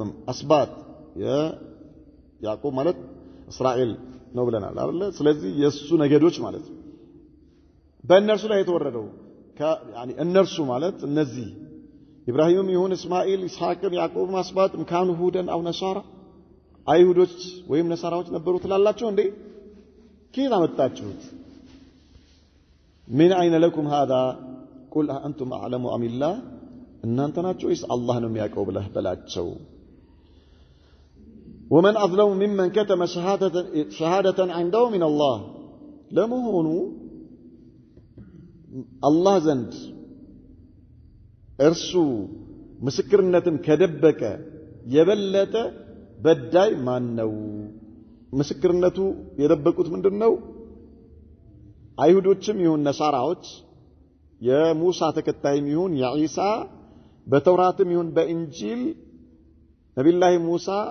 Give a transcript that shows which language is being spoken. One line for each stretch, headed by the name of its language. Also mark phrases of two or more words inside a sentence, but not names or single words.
Amharic: اسباط ያዕቆብ ማለት እስራኤል ነው ብለናል አይደል ስለዚህ የሱ ነገዶች ማለት በእነርሱ ላይ የተወረደው يعني እነርሱ ማለት እነዚህ ኢብራሂምም ይሁን እስማኤል ኢስሐቅም ያዕቆብም አስባጥም
Arabic: كانوا هودا أو نصارى
Amharic: አይሁዶች ወይም ነሳራዎች ነበሩ ትላላችሁ እንዴ ከየት አመጣችሁት
Arabic: من اين لكم هذا قل انتم اعلم ام الله
Amharic: እናንተ ናችሁ ወይስ አላህ ነው የሚያውቀው ብለህ በላቸው
Arabic: ومن اظلم ممن كتم شهاده عنده من الله ለመሆኑ
Amharic: አላህ ዘንድ እርሱ ምስክርነትን ከደበቀ የበለጠ በዳይ ማን ነው ምስክርነቱ የደበቁት ምንድነው አይሁዶችም ይሁን ነሳራዎች የሙሳ ተከታይም ይሁን የኢሳ በተውራትም ይሁን በእንጂል ነብዩላህ ሙሳ